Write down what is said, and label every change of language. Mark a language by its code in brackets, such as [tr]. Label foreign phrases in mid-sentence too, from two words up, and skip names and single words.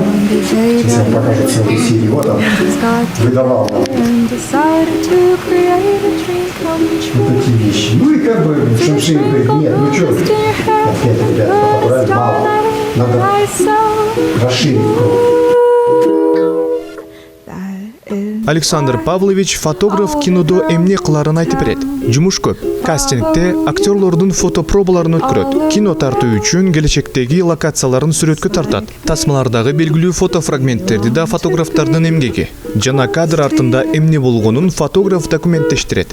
[ru] Сейчас я вам покажу целую серию. Вот он выдавал нам вот такие вещи. Ну и как бы Шамши говорит, нет, ну что, опять, ребята, подобрать мало. Надо расширить круг. [ky] Александр Павлович фотограф кинодо эмне кыларын айтып берет. Жумуш көп. Кастингте актерлордун фотопробаларын өткөрөт. Кино тартуу үчүн келечектеги локацияларын сүрөткө тартат. Тасмалардагы белгилүү фотофрагменттерди да фотографтардын эмгеги. Жана кадр артында эмне болгонун фотограф документтештирет.